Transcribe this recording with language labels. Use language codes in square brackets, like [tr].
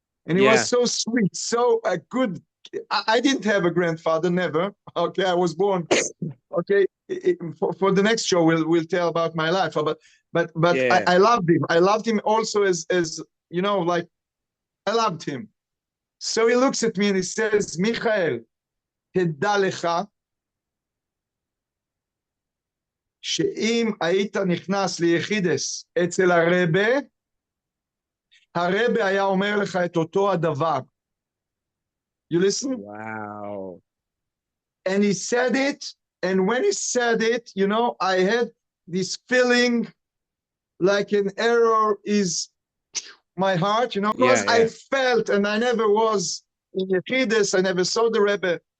[en] And he was so sweet, so good. I didn't have a grandfather, never. Okay, I was born. Okay, for the next show, we'll tell about my life. But I loved him. I loved him also as like, I loved him. So he looks at me and he says, [he] Michael, תדע לך, שאם היית נכנס ליחידס אצל הרבה היה אומר לך את אותו הדבר. [en] You listen? Wow. And he said it, and when he said it, I had this feeling like an arrow is my heart, because I felt, and I never was in Yechidus, I never saw the Rebbe.